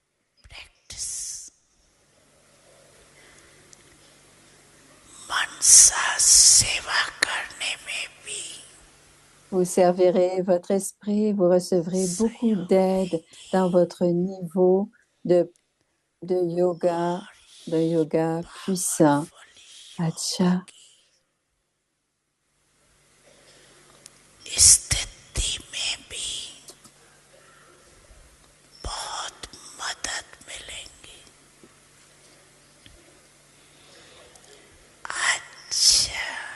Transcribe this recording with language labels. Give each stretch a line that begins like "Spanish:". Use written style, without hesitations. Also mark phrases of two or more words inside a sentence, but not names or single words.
French: Vous servirez votre esprit, vous recevrez beaucoup d'aide dans votre niveau de yoga, de yoga puissant.
Hindi: Acha. स्थिति में भी बहुत मदद मिलेंगी। अच्छा।